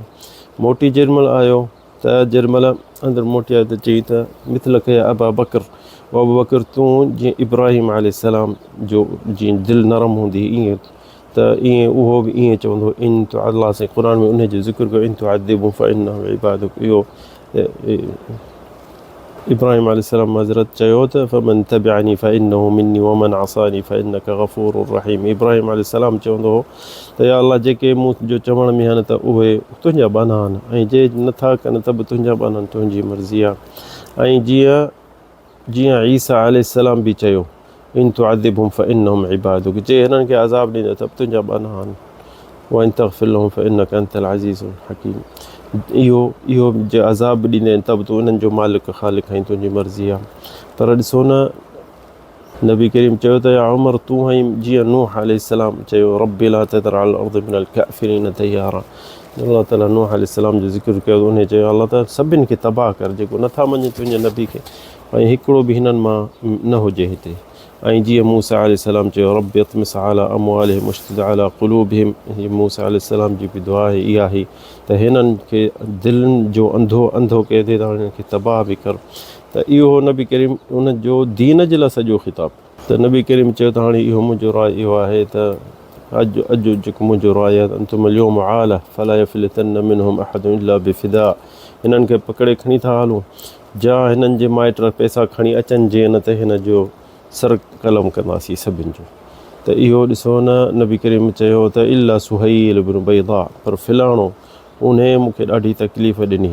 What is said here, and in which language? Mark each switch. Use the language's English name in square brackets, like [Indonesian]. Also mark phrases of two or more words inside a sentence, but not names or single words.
[Sindhi] मोटी जेॾीमहिल आयो त जेॾीमहिल अंदरि मोटी आयो त चई त मिथल कया अबा बकर, अबू बकर तूं जीअं इब्राहिम अलैहिस्सलाम जो जीअं दिलि नरम हूंदी ईअं ईअं उहो बि ईअं चवंदो इन तो अलाह साईं क़ुर में उन जो ज़िक्र कयो [Arabic] إن تعذبهم فإنهم عبادك. [Sindhi] इहो इब्राहिम अलैहिस्सलाम हज़रत चयो त [Arabic] فمن تبعني فإنه مني ومن عصاني فإنك غفور رحيم. [Sindhi] इब्राहिम अलैहिस्सलाम चवंदो हो त या अलाह जेके मूं जो चवण में आहिनि त उहे तुंहिंजा बाना आहिनि ऐं जे नथा कनि त बि तुंहिंजा बाना आहिनि, तुंहिंजी मर्ज़ी आहे। ऐं जीअं ईसा अलैहिस्सलाम बि चयो [Arabic] إن تعذبهم فإنهم عبادك, [Sindhi] जे हिननि खे अज़ाब ॾींदे त बि तुंहिंजा बाना आहिनि, [Arabic] وإن تغفر لهم فإنك أنت العزيز الحكيم. [Sindhi] इहो जे अज़ाब ॾींदे त बि तूं उन्हनि जो मालिक ख़ालिक आहीं, तुंहिंजी मर्ज़ी आहे। पर ॾिसो न नबी करीम चयो त या उमर तूं ऐं जीअं नूह अलैहिस्सलाम चयो [Arabic] رب لا تذر على الأرض من الكافرين ديارا. [Sindhi] अल्लाह ताला नूह अलैहिस्सलाम जो ज़िक्र कयो उन चयो अल्लाह ताला सभिनि खे तबाह कर जेको नथा मञे तुंहिंजे नबी खे, ऐं हिकिड़ो बि हिननि मां न हुजे हिते। ऐं जीअं मूसा अलैहिस्सलाम चयो [Arabic] رب اطمس على أموالهم واشدد على قلوبهم, [Sindhi] मूसा अलैहिस्सलाम जी बि दुआ इहा हुई त हिननि खे दिलनि जो अंधो कहिड़े त हिननि खे तबाह बि कर। त इहो नबी करीम उन जो दीन जे लाइ सॼो ख़िताब। त नबी करीम चयो त हाणे इहो मुंहिंजो राय इहो आहे त अॼु जेको मुंहिंजो राय आहे [Arabic] أنتم اليوم عالة فلا يفلتن منهم أحد إلا بفداء. [Sindhi] हिननि खे पकड़े खणी था हलूं, जा हिननि जे माइट पैसा खणी अचनि जे न त हिन जो सर कलम कंदासीं सभिनि जो। त इहो ॾिसो न नबी करीम चयो त इल्ला सुहैल इब्न बैदा, पर फ़िलाणो उन मूंखे ॾाढी तकलीफ़ ॾिनी।